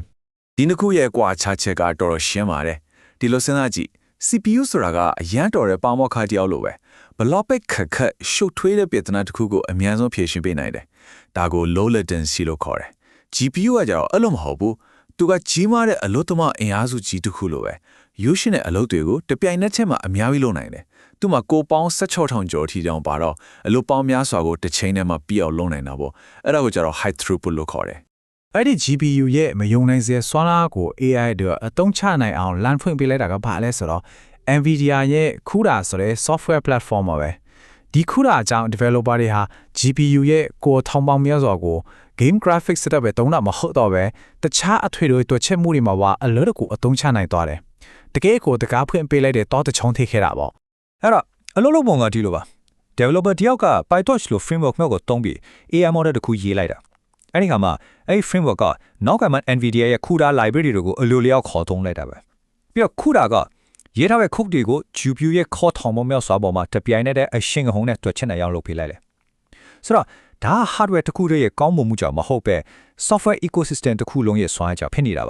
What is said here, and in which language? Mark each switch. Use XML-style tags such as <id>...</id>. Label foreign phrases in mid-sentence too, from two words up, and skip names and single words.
<my>ဒီနှစ်ခုရဲ့ကွာခြားချက်ကတော့တော်တော်ရှင်းပါတယ်ဒီလိုစဉ်းစားကြည့် CPU ဆိုတာကအရန်တော်တဲ့ပေါမောက်ခါတယောက်လိုပဲဘလော့ပဲခက်ခက်ရှုပ်ထွေးတဲ့ပြဿနာတစ်ခုကိုအများဆုံးဖြေရှင်းပေးနိုင်တယ်ဒါကို</my> <en>low latency</en> <my>လို့ခေါ်တယ် GPU ကကြတော့အဲ့လိုမဟုတ်ဘူးသူကကြီးမားတဲ့အလုပ်သမားအင်အားစုကြီးတစ်ခုလိုပဲရိုးရှင်းတဲ့အလုပ်တွေကိုတပြိုင်နက်တည်းမှာအများကြီးလုပ်နိုင်တယ်သူ့မှာကိုပေါင်း16,000ကျော်ထိတောင်ပါတော့အလုပ်ပေါင်းများစွာကိုတစ်ချိန်တည်းမှာပြည့်အောင်လုပ်နိုင်တာပေါ့အဲ့ဒါကိုကြတော့</my> <en>high throughput</en> <my>လို့ခေါ်တယ် အဲ့ဒီ GPU ရဲ့မယုံနိုင်စရာစွမ်းအားကို AI တွေအသုံးချနိုင်အောင်လမ်းဖွင့်ပေးလိုက်တာကဘာလဲဆိုတော့ NVIDIA ရဲ့ CUDA ဆိုတဲ့</my> <en>software platform</en> <my>ပါပဲဒီ CUDA အကြောင်း developer တွေဟာ GPU ရဲ့ကိုယ်ထောင်ပေါင်းများစွာကို</my> <en>game graphics setup</en> <my>ပဲတုံးတာမဟုတ်တော့ပဲတခြားအထွေထွေတွက်ချက်မှုတွေမှာပါအလွတ်တကူအသုံးချနိုင်သွားတယ်တကယ်ကိုတကားဖွင့်ပေးလိုက်တဲ့တောတချောင်းထိခဲ့တာပေါ့ အဲ့တော့အလုပ်လုပ်ပုံကဒီလိုပါ developer တယောက်က PyTorch လို့ framework မျိုးကိုသုံးပြီး</my> <en>AI model</en> <my>တစ်ခုရေးလိုက်တာအဲ့ဒီခါမှာအဲ့ဒီ framework ကနောက်ကမှ NVIDIA ရဲ့ CUDA library တွေကိုအလိုလျောက်ခေါ်သုံးလိုက်တာပဲပြီးတော့ CUDA ကရေးထားတဲ့ code တွေကို GPU ရဲ့ core ထောင်ပေါင်းများစွာပေါ်မှာတပြိုင်နက်တည်းအရှင်းဟုန်နဲ့တွက်ချက်နိုင်အောင်လုပ်ပေးလိုက်တယ်ဆိုတော့ဒါ hardware တစ်ခုတည်းရဲ့ကောင်းမွန်မှုကြောင့်မဟုတ်ပဲ</my> <en>software ecosystem</en> <my>တစ်ခုလုံးရဲ့စွမ်းအားကြောင့်ဖြစ်နေတာပါ</my>